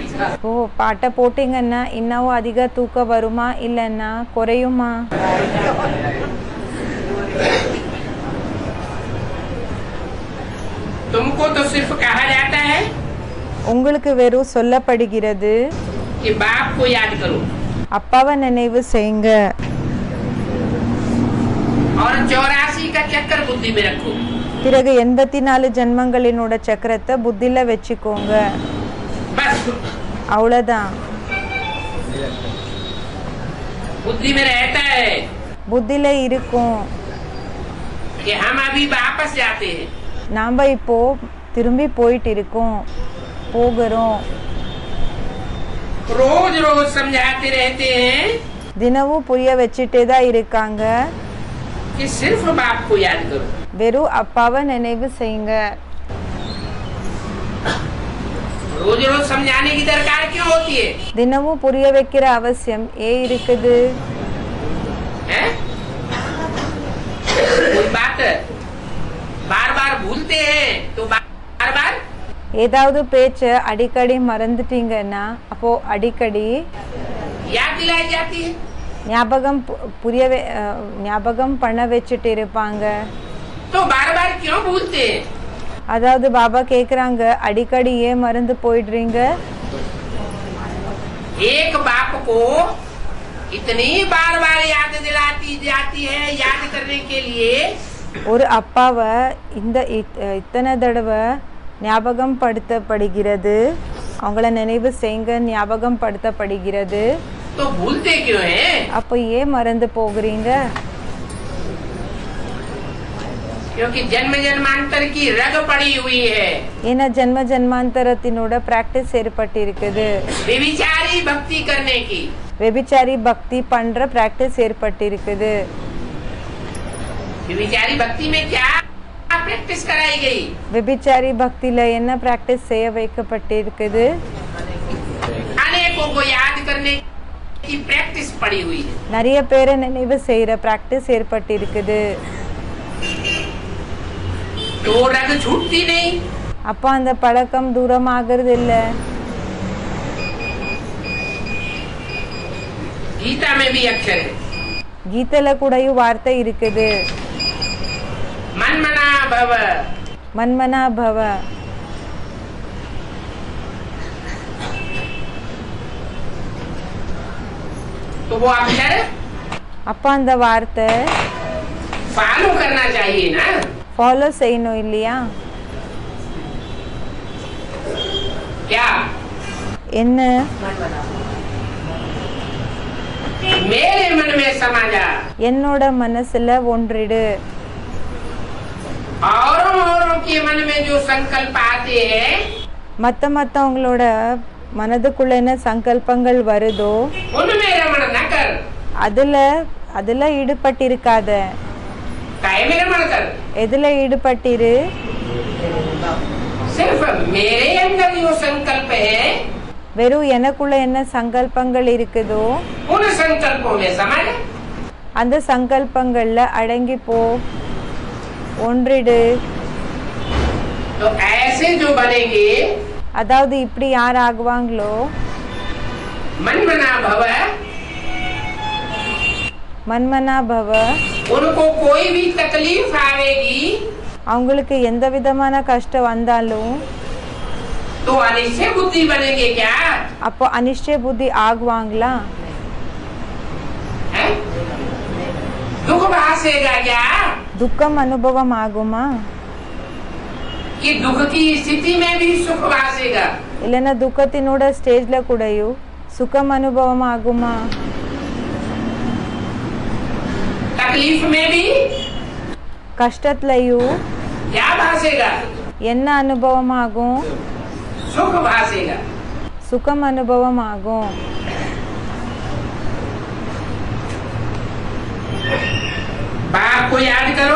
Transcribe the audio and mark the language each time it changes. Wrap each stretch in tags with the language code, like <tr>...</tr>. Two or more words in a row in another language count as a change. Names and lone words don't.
<ta>ஓ பாட்டை போட்டீங்கன்னா இன்னும் அதிக தூக்கம் வருமா இல்லைன்னா குறையுமா?</ta> <hi>तुमको तो सिर्फ कहा जाता है</hi> <ta>உங்களுக்கு வெறும் சொல்லப்படுகிறது</ta> <hi>कि बाप को याद करो</hi> <ta>அப்பாவை நினைவு செய்யுங்க</ta> <hi>और 84 का चक्कर बुद्धि में रखो.</hi> <ta>பிறகு 84 ஜென்மங்களினோட சக்கரத்தை புத்தியில வச்சுக்கோங்க.</ta> <hi>बस</hi> <ta>அவ்வளவுதான்.</ta> <hi>बुद्धि में रहता है</hi> <ta>புத்தியில இருக்கும்.</ta> <hi>कि हम अभी वापस जाते हैं.</hi> <ta>நாம இப்போ திரும்பி போயிட்டு இருக்கோம் போகிறோம்.</ta> <hi>रोज रोज समझाते रहते हैं</hi> <ta>தினமும் புரிய வச்சுட்டே தான் இருக்காங்க</ta> <hi>कि सिर्फ बाप को याद करो.</hi> <ta>வெறும் அப்பாவை நினைவு செய்யுங்க.</ta> <hi>रोज रोज समझाने की दरकार क्यों होती है?</hi> <ta>தினமும் புரிய வைக்கிற அவசியம் ஏன் இருக்குது?</ta> <hi>हैं? कोई बात बार बार भूलते हैं तो बार बार</hi> <ta>ஏதாவது பேச்ச அடிக்கடி மறந்துட்டீங்கன்னா அப்போ அடிக்கடி</ta> <hi>याद दिलाई जाती है.</hi> <ta>ஞாபகம் பண்ண வச்சுட்டு இருப்பாங்க.</ta> <hi>तो बार बार क्यों भूलते हैं?</hi> <ta>அதாவது பாபா கேக்குறாங்க அடிக்கடி ஏன் மறந்து போயிடுறீங்க?</ta> <hi>एक बाप को इतनी बार बार याद दिलाती जाती है याद करने के लिए</hi> <ta>ஒரு அப்பாவை இத்தனை தடவை ஞாபகம் படுத்தப்படுகிறது, அவங்கள நினைவு செய்யுங்க ஞாபகம் படுத்தப்படுகிறது.</ta> <hi>तो भूलते क्यों हैं?</hi> <ta>அப்போ ஏன் மறந்து போகிறீங்க?</ta> <hi>क्योंकि जन्म जन्मांतर की रग पड़ी हुई है.</hi> <ta>ஏன்னா ஜென்ம ஜென்மாந்தரத்தினோட பிராக்டிஸ் ஏற்பட்டு இருக்குது.</ta> <hi>व्यभिचारी भक्ति करने की.</hi> <ta>வெபிச்சாரி பக்தி பண்ற பிராக்டிஸ் ஏற்பட்டு இருக்குது.</ta> <hi>व्यभिचारी भक्ति में क्या प्रैक्टिस कराई गई?</hi> <ta>வெபிச்சாரி பக்தியில என்ன பிராக்டிஸ் செய்ய வைக்கப்பட்டு இருக்குது?</ta> <hi>अनेकों को याद करने की प्रैक्टिस पड़ी हुई है.</hi> <ta>நிறைய பேரை நினைவு செய்யற பிராக்டிஸ் ஏற்பட்டு இருக்குது.</ta> <hi>तो रग छूटती नहीं.</hi> <ta>அப்ப அந்த பழக்கம் தூரமாகிறது இல்ல.</ta> <hi>गीता में भी अक्षर है.</hi> <ta>கீதையில கூடயும் வார்த்தை இருக்குது.</ta> <sa>मनमना भव. मनमना भव.</sa> <hi>तो वो अक्षर</hi> <ta>அப்ப அந்த வார்த்தை</ta> <hi>फॉलो करना चाहिए ना.</hi> <ta>ஃபாலோ செய்யணும் இல்லையா?</ta> <hi>क्या?</hi> <ta>என்ன?</ta> <hi>मेरे मन में समा जा.</hi> <ta>என்னோட மனசுல ஒன்றிடு.</ta> <hi>औरों के मन में जो संकल्प आते हैं</hi> <ta>மத்தவங்களோட மனதுக்குள்ள என்ன சங்கல்பங்கள் வருதோ</ta> <hi>उनमें रमण न कर.</hi> <ta>அதுல ஈடுபட்டிருக்காத.</ta> <hi>काहे में रमण कर?</hi> <ta>எதுல ஈடுபட்டிரு?</ta> <hi>सिर्फ मेरे अंदर जो संकल्प है</hi> <ta>வெறும் எனக்குள்ள என்ன சங்கல்பங்கள் இருக்குதோ</ta> <hi>उन संकल्पों में समा जा.</hi> <ta>அந்த சங்கல்பங்கள்ல அடங்கி போ, ஒன்றிடு.</ta> <hi>तो ऐसे जो बनेंगे</hi> <ta>அதாவது இப்படி யார் ஆகுவாங்களோ</ta> <sa>मनमना भव, मनमना भव,</sa> <hi>उनको कोई भी तकलीफ आएगी</hi> <ta>அவங்களுக்கு எந்த விதமான கஷ்டம் வந்தாலும்</ta> <hi>तो अनिश्चय बुद्धि बनेंगे क्या?</hi> <ta>அப்போ அனிஷ்டய புத்தி ஆகுவாங்களா?</ta> <hi>है? दुख भासेगा क्या?</hi> <ta>துக்கம் அனுபவம் ஆகுமா?</ta> <hi>कि दुख की स्थिति में भी सुख भासेगा?</hi> <ta>இல்லைன்னா துக்கத்தினோட ஸ்டேஜ்ல கூடயும் சுகம் அனுபவம் ஆகுமா?</ta> <hi>तकलीफ में भी</hi> <ta>கஷ்டத்துலயும்</ta> <hi>क्या भासेगा?</hi> <ta>என்ன அனுபவம் ஆகும்?</ta> <hi>सुख भासेगा।</hi> <ta>சுகம் அனுபவம் ஆகும்.</ta> <hi>बाप को याद करो</hi>